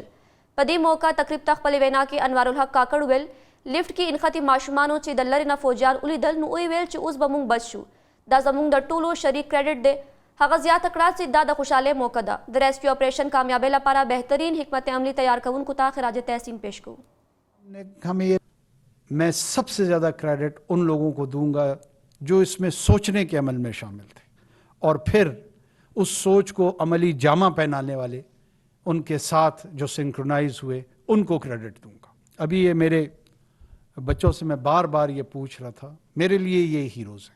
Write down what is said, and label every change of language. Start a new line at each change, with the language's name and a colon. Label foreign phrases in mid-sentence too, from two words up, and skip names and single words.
Pashto: په دې موقع تقریب ته خپلې وینا کې انوار الحق کاکړ ویل لیفټ کې انخطې ماشومانو چې د لرې نه فوجیان ولیدل نو ویل چې اوس به موږ بچ شو. دا زموږ د ټولو شریک کریډټ دی. هغه زیاته کړه چې دا د خوشحالۍ موقع ده. د ریسکیو اپریشن کامیابی لپاره بهترین حکمت عملی تیار کوونکو ته خراج تحسین پیش کوو.
Urdu: میں سب سے زیادہ کریڈٹ ان لوگوں کو دوں گا جو اس میں سوچنے کے عمل میں شامل تھے اور پھر اس سوچ کو عملی جامہ پہنانے والے ان کے ساتھ جو سنکرونائز ہوئے ان کو کریڈٹ دوں گا. ابھی یہ میرے بچوں سے میں بار بار یہ پوچھ رہا تھا، میرے لیے یہ ہیروز ہیں.